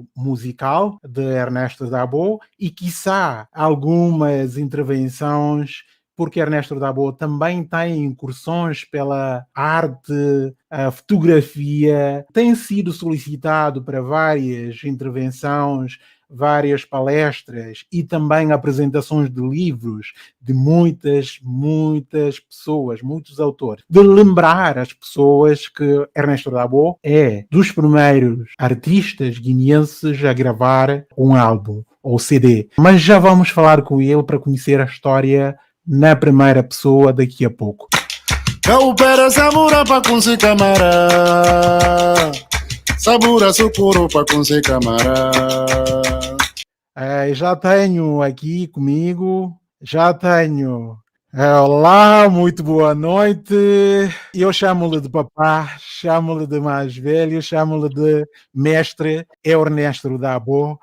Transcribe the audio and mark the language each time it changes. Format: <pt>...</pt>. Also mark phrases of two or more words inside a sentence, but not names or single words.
<pt>musical de Ernesto Dabo e, quiçá, algumas intervenções, porque Ernesto Dabo também tem incursões pela arte, a fotografia, tem sido solicitado para várias intervenções, várias palestras e também apresentações de livros de muitas pessoas, muitos autores. De lembrar as pessoas que Ernesto Dabo é dos primeiros artistas guineenses a gravar um álbum ou CD. Mas já vamos falar com ele para conhecer a história na primeira pessoa daqui a pouco.</pt> <pov>Caupera sabura pa kunsi camara, sabura sucuro pa kunsi camara.</pov> <pt>Já tenho aqui comigo, olá, muito boa noite. Eu chamo-lhe de papá, chamo-lhe de mais velho, chamo-lhe de mestre Ernesto Dabo.</pt>